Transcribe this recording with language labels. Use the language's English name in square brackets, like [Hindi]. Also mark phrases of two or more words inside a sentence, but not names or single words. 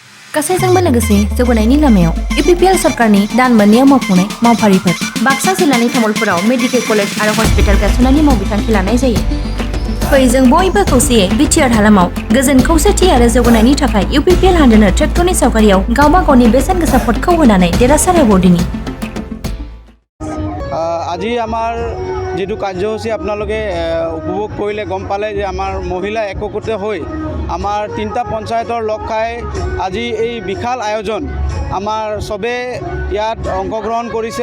[Bodo] गासैजोंबो लोगोसे जौगानायनि लामायाव इउपिपिएल सरकारनि दान मोननैयाव मावफुंनाय मावफारिफोर बाक्सा जिल्लानि तामुलपुराव मेडिकेल कलेज आरो हस्पिटाल गायसननायनि मावबिथांखि लानाय जायो। फै जों बयबो खौसेयै बिटिआर हालामाव गोजोन खौसेथि आरो जौगानायनि थाखाय इउपिपिएल हानजानो ट्रेक्टरनि सावगारियाव गावबा गावनि बेसेन गोसा भटखौ होनानै देरहासार होबोदिनि। [Assamese] আজি আমাৰ যেটো কাৰ্যসূচী আপোনালোকে উপভোগ কৰিলে গম পালে যে আমাৰ মহিলা একগোট হৈ আমাৰ তিনটা পঞ্চায়তৰ লগ খাই আজি এই বিশাল আয়োজন আমাৰ সবে ইয়াত অংশগ্ৰহণ কৰিছে।